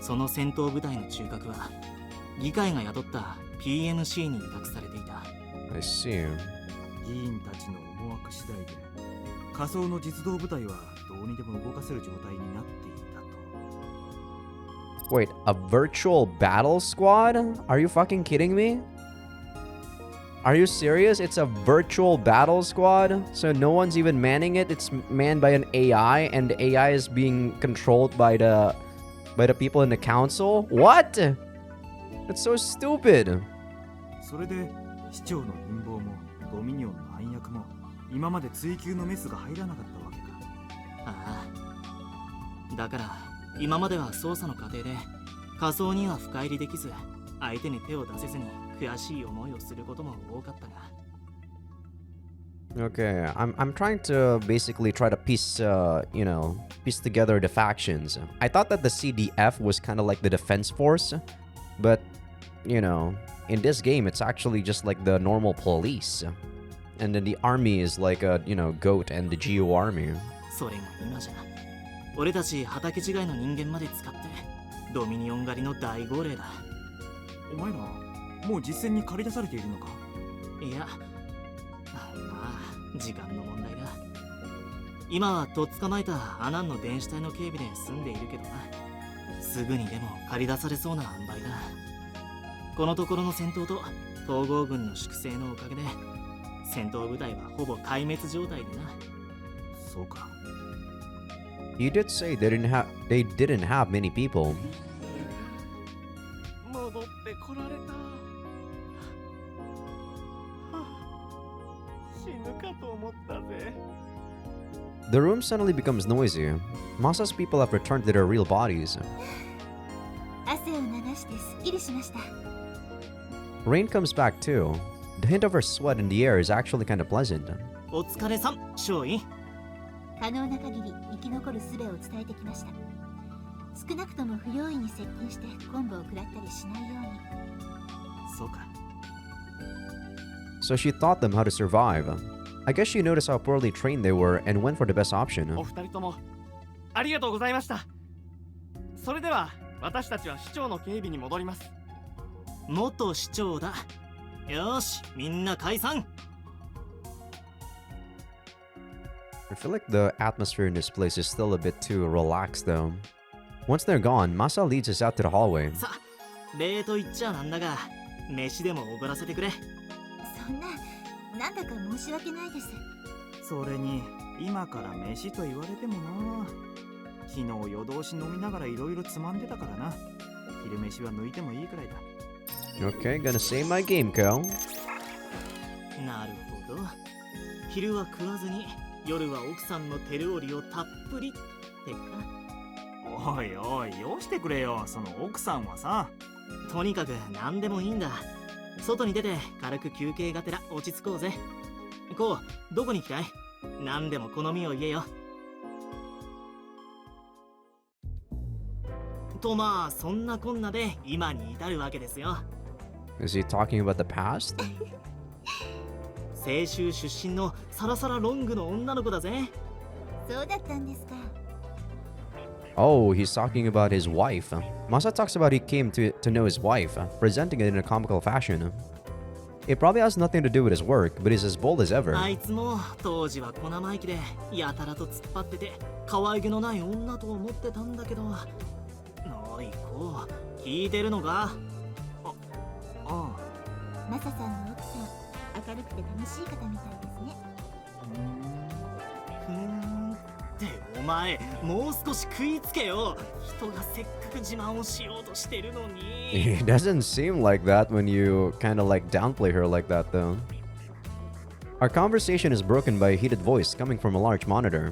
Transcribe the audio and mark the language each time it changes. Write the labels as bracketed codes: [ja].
[ja] その戦闘部隊の中核は議会が雇った PMC に委託されていた。 [en] I see. [ja] 議員たちの思惑次第で仮想の実動部隊はどうにでも動かせる状態になっていた [en] Wait, a virtual battle squad? Are you fucking kidding me? Are you serious? It's a virtual battle squad? So no one's even manning it? It's manned by an AI, and the AI is being controlled by the people in the council? What? That's so stupid. [ja] それで市長の陰謀もドミニオンの暗躍も今まで追及のメスが入らなかったわけか。ああ。だから今までは捜査の過程で仮想には深入りできず、相手に手を出せずに悔しい思いをすることも多かったが。 [en] Okay, I'm trying to basically try to piece together the factions. I thought that the CDF was kind of like the defense force, but in this game it's actually just like the normal police. And then the army is like a, goat and the Geo army. [ja] それが今じゃ俺たち畑違いの人間まで使ってドミニオン狩りの大号令だ。お前らもう実戦に駆り出されているのか？いや、まあ時間の問題だ。今はとっ捕まえたアナンの電子隊の警備で済んでいるけどな。すぐにでも駆り出されそうな塩梅だ。このところの戦闘と統合軍の粛清のおかげで戦闘部隊はほぼ壊滅状態でな。そうか。 [en] You did say they didn't have many people. [ja] 戻ってこられた。死ぬかと思ったぜ。 [en] The room suddenly becomes noisy. Masa's people have returned to their real bodies. [ja] 汗を流してすっきりしました。 [en] Rain comes back too. The hint of her sweat in the air is actually kind of pleasant. [ja] お疲れさん、少尉。可能な限り生き残る術を伝えてきました。少なくとも不用意に接近して昆布を食らったりしないように。そうか。 [en] So she taught them how to survive. I guess she noticed how poorly trained they were and went for the best option. [ja] お二人ともありがとうございました。それでは私たちは市長の警備に戻ります。元市長だ。よし、みんな解散。 [en] I feel like the atmosphere in this place is still a bit too relaxed though. Once they're gone, Masa leads us out to the hallway. [ja] さあ、礼と言っちゃなんだが、飯でもおごらせてくれ。そんな、なんだか申し訳ないです。それに今から飯と言われてもな。昨日夜通し飲みながらいろいろつまんでたからな。昼飯は抜いてもいいくらいだ。 [en] Okay, gonna save my game, Ko. [ja] なるほど。昼は食わずに、夜は奥さんの手料理をたっぷりってか。おいおい、よしてくれよ、その奥さんはさ。とにかく何でもいいんだ。外に出て軽く休憩がてら落ち着こうぜ。こう、どこに行きたい？何でも好みを言えよ。とまあ、そんなこんなで今に至るわけですよ。 [en] Is he talking about the past? [ja] 清州出身のサラサラロングの女の子だぜ。そうだったんですか。 [en] Oh, he's talking about his wife. Masa talks about he came to know his wife, presenting it in a comical fashion. It probably has nothing to do with his work, but he's as bold as ever. [ja] あいつも当時は小生意気でやたらと突っ張ってて可愛げのない女と思ってたんだけど。おいこう、聞いてるのか？ああ。マサさんの奥さん、明るくて楽しい方みたいですね。ってお前、もう少し食いつけよ。人がせっかく自慢をしようとしてるのに。 [en] It doesn't seem like that when you kind of like downplay her like that though. Our conversation is broken by a heated voice coming from a large monitor.